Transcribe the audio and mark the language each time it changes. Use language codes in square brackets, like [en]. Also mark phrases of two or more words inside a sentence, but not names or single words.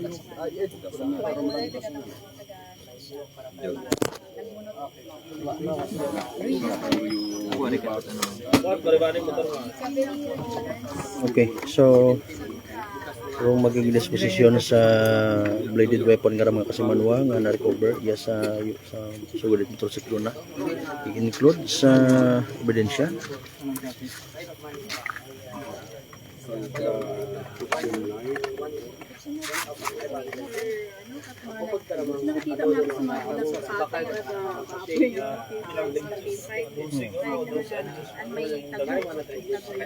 [hil] Okay, so kung magiging disposisyon sa [en] bladed weapon [hil] nga mga kasimanwa nga na-recover ya sa sugulit motorsiklo na i-include sa ebidensya. [tl] Nakikita mo sa mga nagsasabi at may tago.